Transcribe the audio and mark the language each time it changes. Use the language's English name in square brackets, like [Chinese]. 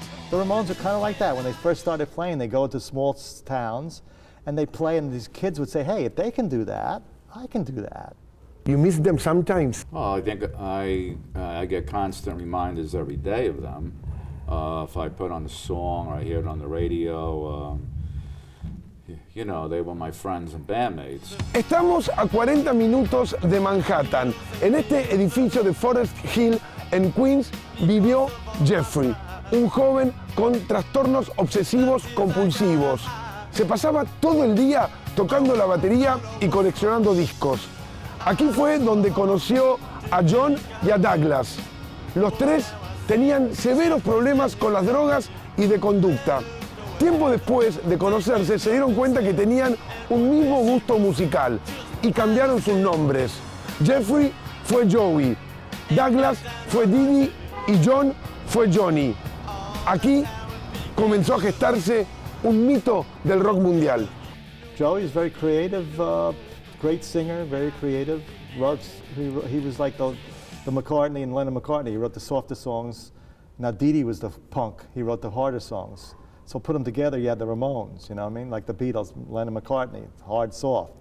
[English] The Ramones are kind of like that. When they first started playing, they go to small towns and they play, and these kids would say, hey, if they can do that, I can do that. You miss them sometimes? Oh, I think I get constant reminders every day of them. If I put on a song or I hear it on the radio, you know, they were my friends and bandmates. [Spanish] Estamos a 40 minutos de Manhattan. En este edificio de Forest Hill, en Queens, vivió Jeffrey, un joven con trastornos obsesivos compulsivos. Se pasaba todo el día tocando la batería y coleccionando discos. Aquí fue donde conoció a John y a Douglas. Los 3 tenían severos problemas con las drogas y de conducta. Tiempo después de conocerse se dieron cuenta que tenían un mismo gusto musical y cambiaron sus nombres. Jeffrey fue Joey, Douglas fue Didi y John fue Johnny. Aquí comenzó a gestarse un mito del rock mundial. [English] Joey is very creative, great singer, very creative. He was like the McCartney and Lennon McCartney. He wrote the softer songs. Now Didi was the punk. He wrote the harder songs. So put them together, you had the Ramones, you know what I mean? Like the Beatles, Lennon McCartney, hard, soft.